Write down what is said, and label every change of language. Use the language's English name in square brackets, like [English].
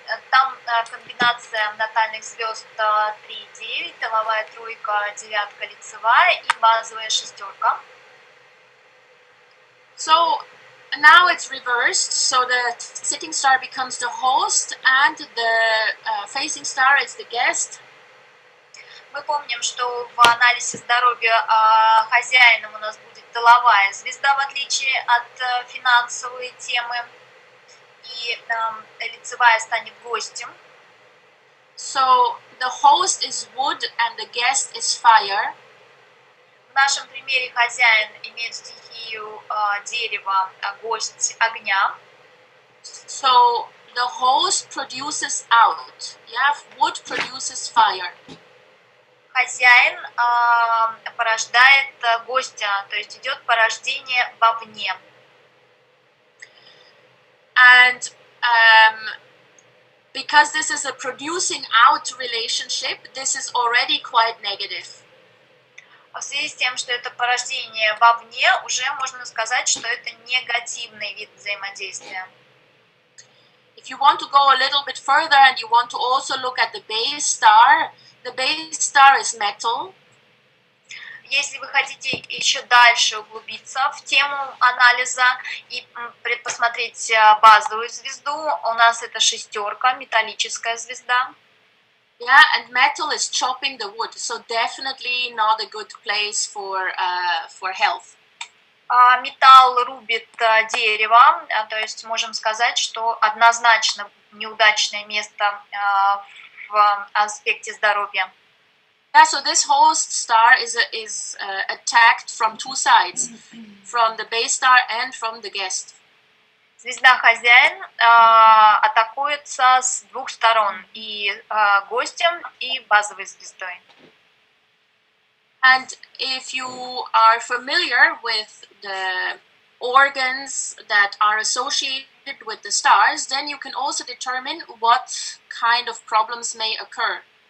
[Russian] Там комбинация натальных звезд 3 и 9, тыловая тройка, девятка лицевая и базовая шестерка. [English] So now it's reversed, so the sitting star becomes the host and the facing star is the guest. [Russian] Мы помним, что в анализе здоровья хозяином у нас будет тыловая звезда, в отличие от финансовой темы, и лицевая станет гостем. [English] So the host is wood and the guest is fire. [Russian] В нашем примере хозяин имеет стихию дерева, а гость огня. [English] So the host produces out. Yeah, wood produces fire. [Russian] Хозяин порождает гостя, то есть идет порождение вовне. [English] And because this is a producing out relationship, this is already quite negative. [Russian] В связи с тем, что это порождение вовне, уже можно сказать, что это негативный вид взаимодействия. [English] If you want to go a little bit further and you want to also look at the base star is metal. [Russian] Если вы хотите еще дальше углубиться в тему анализа и посмотреть базовую звезду, у нас это шестерка, металлическая звезда. [English] Yeah, and metal is chopping the wood, so definitely not a good place for health. [Russian] Металл рубит дерево, то есть можем сказать, что однозначно неудачное место в аспекте здоровья. [English] Yeah, so this host star is attacked from two sides, from the base star and from the guest. [Russian] Звезда хозяин атакуется с двух сторон, и гостем, и базовой звездой. [English] And if you are familiar with the organs that are associated with the stars, then you can also determine what kind of problems may occur.